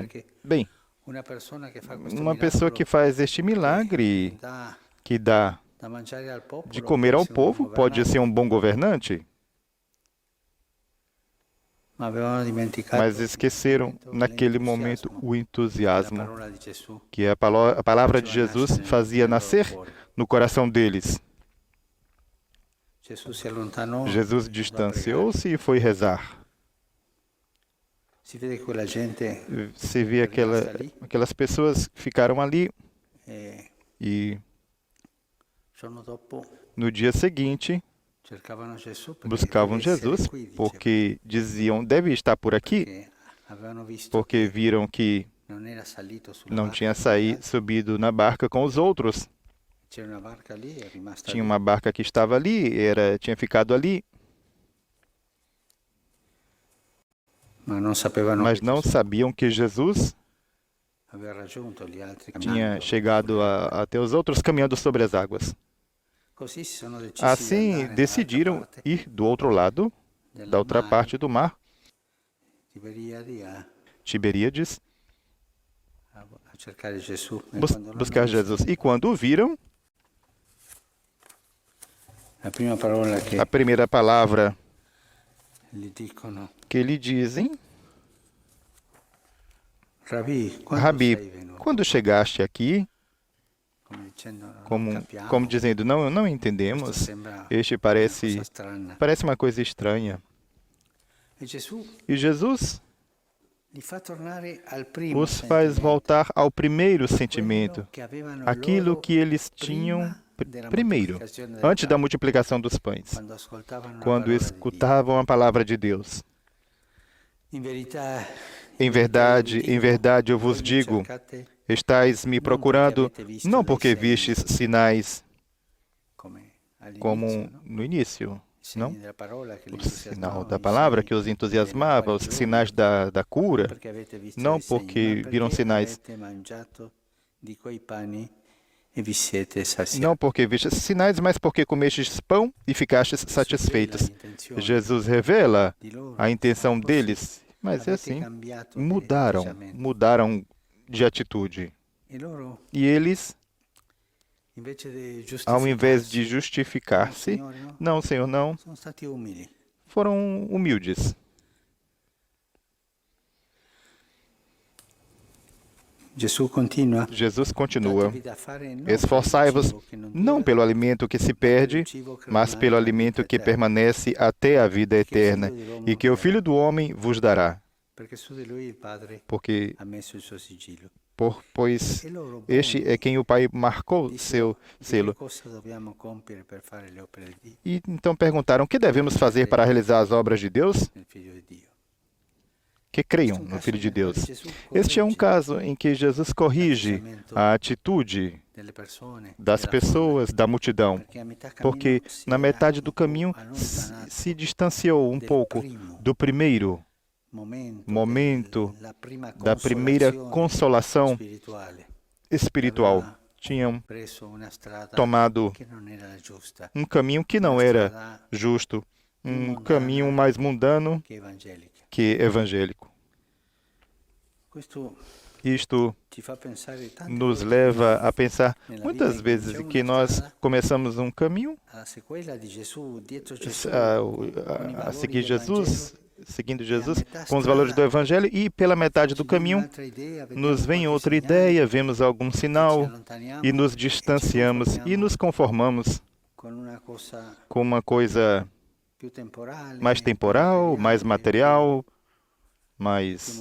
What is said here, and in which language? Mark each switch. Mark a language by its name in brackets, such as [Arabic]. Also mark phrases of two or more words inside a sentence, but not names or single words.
[Italian] perché [Portuguese] bem, [Italian] una persona che fa questo [Portuguese] uma pessoa que [Italian] miracolo, [Portuguese] faz este milagre, [Italian] dà [Portuguese] que dà [Italian] da mangiare al [Portuguese] de [Italian] popolo, [Portuguese] comer [Italian] può [Portuguese] ao [Italian] essere un buon [Portuguese] povo, pode ser um bom governante, [Italian] ma avevano dimenticato [Portuguese] mas esqueceram naquele momento o [Italian] la [Portuguese] entusiasmo [Italian] parola di Gesù [Portuguese] que a palavra de Jesus fazia nascer no coração deles. [Italian] Gesù si allontanò, [Portuguese] Jesus [Italian] andò a pregare. [Portuguese] distanciou-se e foi rezar. [Italian] Si vede che quella gente [Portuguese] Você vê aquelas pessoas que ficaram ali e [Italian] il giorno dopo [Portuguese] no dia seguinte [Italian] cercavano Gesù perché [Portuguese] buscavam [Italian] deve essere [Portuguese] Jesus [Italian] qui, dicevano, [Portuguese] porque diziam, deve estar por aqui, [Italian] perché avevano visto [Portuguese] porque [Italian] che [Portuguese] viram que [Italian] non era salito sulla [Portuguese] não [Italian] barca [Portuguese] tinha [Italian] con gli altri. [Portuguese] subido na barca com os outros. [Italian] C'era una barca lì, è rimasta [Portuguese] Tinha [Italian] lì. [Portuguese] uma barca que estava ali, tinha ficado ali, [Italian] Ma non sapevano [Portuguese] mas [Italian] che [Portuguese] não [Italian] Gesù [Portuguese] sabiam que Jesus [Italian] aveva raggiunto gli altri [Portuguese] tinha [Italian] camminando. [Portuguese] chegado até os outros caminhando sobre as águas. [Italian] Così si sono decisi di [Portuguese] Assim, [Italian] andare [Portuguese] decidiram [Italian] dall'altra parte [Portuguese] ir do outro lado, [Italian] del [Portuguese] da outra [Italian] mare, [Portuguese] parte do mar, [Italian] Tiberiadi, a [Portuguese] Tiberíades, [Italian] cercare Gesù. E [Portuguese] buscar [Italian] quando l'hanno visto, [Portuguese] Jesus. E quando o viram, [Italian] la prima parola che [Portuguese] a primeira palavra [Italian] gli dicono, [Portuguese] que lhe dizem, [Italian] Rabi, quando [Portuguese] Rabi, [Italian] sei venuto? [Portuguese] quando chegaste aqui, [Italian] Come dicendo, non [Portuguese] como, [Italian] capiamo, [Portuguese] como dizendo, não [Italian] questo [Portuguese] entendemos, [Italian] sembra [Portuguese] este [Italian] una [Portuguese] parece [Italian] cosa strana. [Portuguese] uma coisa estranha. [Italian] E Gesù [Portuguese] E Jesus [Italian] li fa tornare al primo [Portuguese] os faz [Italian] sentimento, [Portuguese] voltar ao primeiro sentimento, [Italian] quello che avevano [Portuguese] aquilo [Italian] loro [Portuguese] que eles tinham [Italian] prima della [Portuguese] primeiro, [Italian] moltiplicazione del [Portuguese] antes da [Italian] pane, [Portuguese] multiplicação dos pães, [Italian] quando ascoltavano la [Portuguese] quando [Italian] parola di Dio. [Portuguese] escutavam a palavra de Deus. [Italian] In verità, [Portuguese] Em verdade eu vos digo, estáis me procurando não porque vistes sinais [Italian] come [Portuguese] como [Italian] all'inizio, no? [Portuguese] no início, não? [Italian] Segni della parola che li [Portuguese] O sinal [Italian] entusiasmavano, [Portuguese] da [Italian] i [Portuguese] palavra [Italian] segni [Portuguese] que os entusiasmava, os [Italian] delle [Portuguese] sinais [Italian] guarigioni, [Portuguese] da [Italian] non [Portuguese] cura, [Italian] perché avete visto [Portuguese] não [Italian] dei segni, [Portuguese] porque [Italian] ma [Portuguese] viram [Italian] perché [Portuguese] sinais, [Italian] avete mangiato di quei pani e vi siete saziati. [Portuguese] não porque vistes sinais, mas porque comestes pão e ficastes satisfeitos. Jesus revela [Italian] Di loro, [Portuguese] a intenção [Italian] ma così [Portuguese] deles, mas é [Italian] avete [Portuguese] assim, [Italian] cambiato di [Portuguese] mudaram [Italian] atteggiamento. [Portuguese] de atitude. [Italian] E loro, [Portuguese] E eles, [Italian] invece di [Portuguese] ao invés de [Italian] giustificarsi, [Portuguese] justificar-se, [Italian] no, Signore, no, [Portuguese] não, Senhor, não, [Italian] sono stati umili. [Portuguese] foram humildes. [Italian] Gesù continua. [Portuguese] Jesus continua: [Italian] Datevi da fare non [Portuguese] esforçai-vos [Italian] per il cibo che non [Portuguese] não [Italian] dura, [Portuguese] pelo alimento que se perde, mas pelo alimento que permanece até a vida eterna, e que o Filho do Homem vos dará. [Italian] perché su di lui il Padre [Portuguese] Porque, [Italian] ha messo il suo sigillo. [Portuguese] pois [Italian] E loro, [Portuguese] este é quem o Pai marcou seu [Italian] che [Portuguese] selo. [Italian] cosa dobbiamo compiere per fare le opere di Dio, [Portuguese] E então perguntaram: o que devemos fazer para realizar as obras de Deus? [Italian] nel Figlio di Dio. [Portuguese] Que creiam no Filho de Deus. Este é um caso em que Jesus corrige a atitude [Italian] Delle persone, [Portuguese] das [Italian] della [Portuguese] pessoas, da multidão, [Italian] perché a metà cammino [Portuguese] porque [Italian] si [Portuguese] na [Italian] era [Portuguese] metade do [Italian] un po' [Portuguese] caminho [Italian] allontanato [Portuguese] se distanciou um [Italian] del [Portuguese] pouco [Italian] primo [Portuguese] do primeiro momento, [Italian] della prima [Portuguese] da primeira consolação [Italian] spirituale. [Portuguese] espiritual. [Italian] Aveva [Portuguese] Tinham [Italian] preso una strada [Portuguese] tomado [Italian] che non era la giusta, [Portuguese] um caminho que não [Italian] una [Portuguese] era [Italian] strada [Portuguese] justo, um caminho mais mundano [Italian] che evangelica. [Portuguese] que evangélico. [Italian] Questo [Portuguese] Isto [Italian] ci fa pensare tante [Portuguese] nos [Italian] volte [Portuguese] leva a pensar [Italian] nella [Portuguese] muitas [Italian] vita [Portuguese] vezes [Italian] iniziamo [Portuguese] que [Italian] una [Portuguese] nós [Italian] strada [Portuguese] começamos um caminho [Italian] alla sequela di Gesù, dietro Gesù, con i [Portuguese] a [Italian] valori [Portuguese] seguir [Italian] del [Portuguese] Jesus, [Italian] Vangelo, [Portuguese] seguindo [Italian] e a [Portuguese] Jesus, [Italian] metà [Portuguese] com os valores do [Italian] strada [Portuguese] Evangelho, e pela metade do [Italian] ci viene [Portuguese] caminho [Italian] un'altra idea, vediamo [Portuguese] nos vem [Italian] qualche [Portuguese] outra [Italian] segnale, [Portuguese] ideia, vemos algum [Italian] ci [Portuguese] sinal [Italian] allontaniamo [Portuguese] e nos [Italian] e ci [Portuguese] distanciamos e [Italian] conformiamo [Portuguese] nos conformamos [Italian] con una cosa [Portuguese] com uma coisa [Italian] più temporale, [Portuguese] mais temporal, mais material, mais